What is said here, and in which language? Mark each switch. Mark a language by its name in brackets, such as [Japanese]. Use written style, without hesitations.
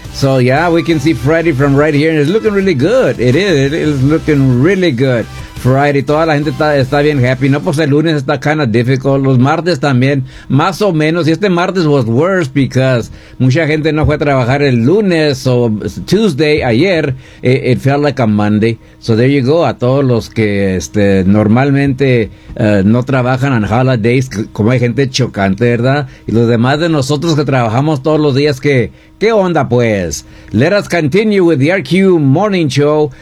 [English] So yeah, we can see Friday from right here, and it's looking really good. It is looking really good. Friday, [Spanish] toda la gente está bien [English] happy. [Spanish] No, pues el lunes está [English] kind of difficult. [Spanish] Los martes también, más o menos. Y este martes [English] was worse because [Spanish] mucha gente no fue a trabajar el lunes. [English] So Tuesday, [Spanish] ayer, [English] it felt like a Monday. So there you go, [Spanish] a todos los que normalmente no trabajan en holidays, como hay gente chocante, ¿verdad? Y los demás de nosotros que trabajamos todos los días, ¿qué onda, pues? [English] Let us continue with the RQ Morning Show.